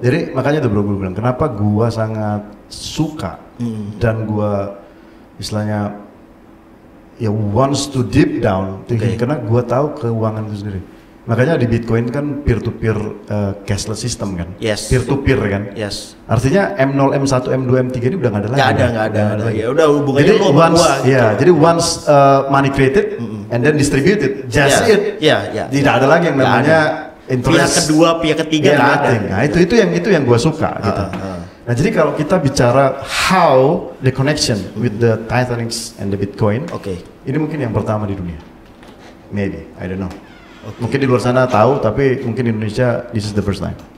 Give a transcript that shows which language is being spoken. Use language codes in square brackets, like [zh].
[id] Jadi makanya tuh bro, gue bilang kenapa gua sangat suka dan gua istilahnya ya [en] wants to deep down thinking, [id] karena gua tahu keuangan itu sendiri. Makanya di Bitcoin kan peer to peer cashless system kan, peer to peer kan. Artinya M0, M1, M2, M3 ini udah nggak ada lagi. Nggak ada. Ya udah hubungannya jadi jadi [en] once money created and then distributed, just it. [id] Tidak ada lagi yang namanya interest. Pihak kedua, pihak ketiga nggak ada. Nah itu yang gue suka gitu. Nah jadi kalau kita bicara [en] how the connection with the Titanic and the Bitcoin, [id] ini mungkin yang pertama di dunia. [en] Maybe, I don't know. [id] Mungkin di luar sana tahu, tapi mungkin di Indonesia [en] this is the first time.